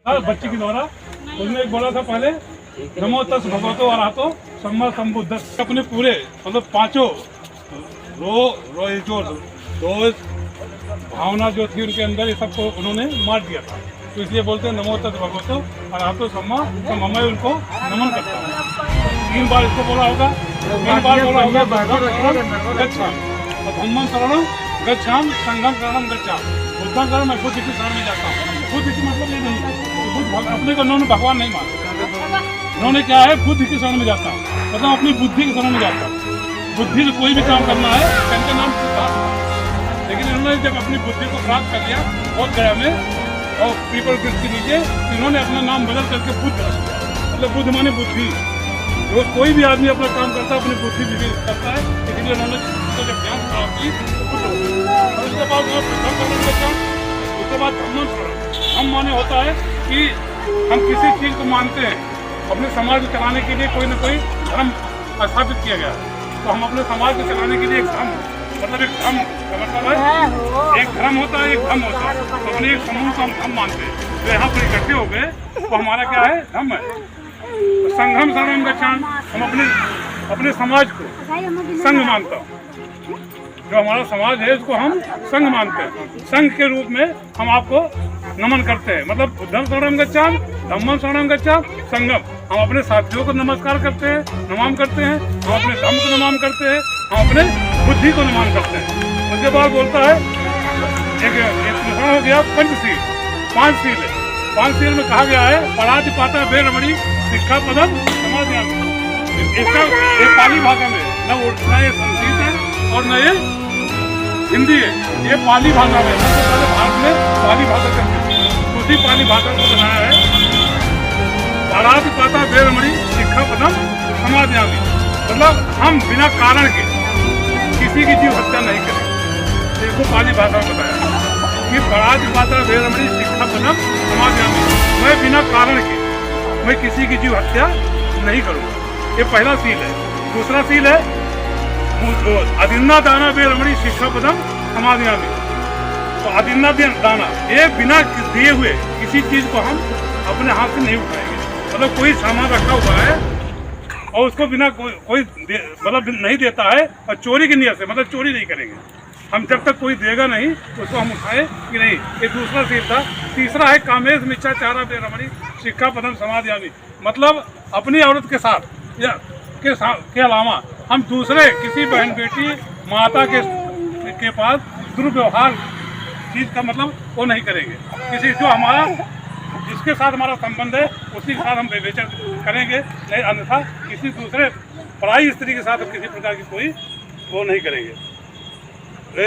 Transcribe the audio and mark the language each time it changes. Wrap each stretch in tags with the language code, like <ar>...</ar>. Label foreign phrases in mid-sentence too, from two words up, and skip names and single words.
<hi>बच्ची के द्वारा उसने एक बोला था पहले,</hi> <pi>नमो तस् भगवतो अरहतो सम्मा संबुद्धस्स।</pi> <hi>अपने पूरे मतलब पांचों जो दो भावना जो थी उनके अंदर, ये सबको उन्होंने मार दिया था। तो इसलिए बोलते हैं</hi> <pi>नमो तस् भगवतो अरहतो सम्मा।</pi> <hi>तो मैं उनको नमन करता हूँ। 3 बार इसको बोला होगा, 3 बार बोला होगा</hi> <pi>गच्छामि, धम्मं शरणं गच्छामि, संघं शरणं गच्छामि, बुद्धं शरणं।</pi> <hi>मैं बुद्ध की शरण में जाता हूँ। बुद्ध की मतलब ये नहीं, बुद्ध अपने को उन्होंने भगवान नहीं माना। उन्होंने क्या है, बुद्ध की शरण में जाता हूँ, मतलब अपनी बुद्धि की शरण में जाता हूँ। बुद्धि से कोई भी काम करना है, इनका नाम सिद्धार्थ। लेकिन इन्होंने जब अपनी बुद्धि को प्राप्त कर लिया बहुत गया में और पीपल वृक्ष के नीचे, इन्होंने अपना नाम बदल करके बुद्ध रख दिया। मतलब बुद्ध माने बुद्धि। जो कोई भी आदमी अपना काम करता है अपनी बुद्धि भी करता है, इसलिए उन्होंने तो जब ज्ञान प्राप्त की तो बुद्ध हो गया। और उसके बाद उसके बाद</hi> <pi>धम्मं शरणं।</pi> <hi>धम्म माने होता है कि हम किसी चीज को मानते हैं, अपने समाज को चलाने के लिए कोई न कोई धर्म स्थापित किया गया है। तो हम अपने समाज को चलाने के लिए एक धर्म, मतलब एक धर्म का मतलब है, एक धर्म होता है, एक धर्म होता है। तो अपने एक समूह को हम धर्म मानते हैं। तो यहाँ पर इकट्ठे हो गए तो हमारा क्या है, धर्म है।</hi> <pi>तो संघं शरणं गच्छामि,</pi> <hi>हम अपने समाज को संघ मानता हूँ। जो हमारा समाज है उसको हम संघ मानते हैं। संघ के रूप में हम आपको नमन करते हैं।</hi> <pi>मतलब बुद्धं शरणं गच्छामि, धम्मं शरणं गच्छामि, संघं।</pi> <hi>हम अपने साथियों को नमस्कार करते हैं, नमन करते हैं। हम अपने धर्म को नमन करते हैं, हम अपने बुद्धि को नमन करते हैं। उसके बाद बोलता है एक हो गया पंचशील, 5 शील है। 5 शील में कहा गया है</hi> <pi>परातिपाता वेरमणि सिक्खापदं समादयामि।</pi> <hi>इसका ये पाली भाषा में न ये संस्कृत है और न ये हिंदी है, ये पाली भाषा में। सबसे पहले भारत में पाली भाषा चलती थी, उसी पाली भाषा को बनाया है।</hi> <pi>परातिपाता वेरमणि सिक्खापदं समादयामि,</pi> <hi>मतलब हम बिना कारण के किसी की जीव हत्या नहीं करेंगे। इसको पाली भाषा में बताया कि</hi> <pi>परातिपाता वेरमणि सिक्खापदं समादयामि,</pi> <hi>मैं बिना कारण के मैं किसी की जीव हत्या नहीं करूँगा। ये पहला सील है। दूसरा सील है</hi> <pi>अदिन्ना दाना वेरमणि सिक्खापदं समादयामि।</pi> <hi>तो</hi> <pi>अदिन्ना दाना,</pi> <hi>ये बिना दिए हुए किसी चीज को हम अपने हाथ से नहीं उठाएंगे। मतलब कोई सामान रखा हुआ है और उसको बिना कोई मतलब नहीं देता है और चोरी की नियत से, मतलब चोरी नहीं करेंगे हम। जब तक कोई देगा नहीं उसको हम उठाए कि नहीं। ये दूसरा सील था। तीसरा है</hi> <pi>कामेश मिच्छाचारा वेरमणि सिक्खापदं समादयामि,</pi> <hi>मतलब अपनी औरत के साथ या के अलावा हम दूसरे किसी बहन बेटी माता के पास दुर्व्यवहार चीज का मतलब वो नहीं करेंगे। किसी जो हमारा जिसके साथ हमारा संबंध है उसी के साथ हम व्यभिचार करेंगे, नहीं अन्यथा किसी दूसरे पराई स्त्री के साथ किसी प्रकार की कोई वो नहीं करेंगे।</hi>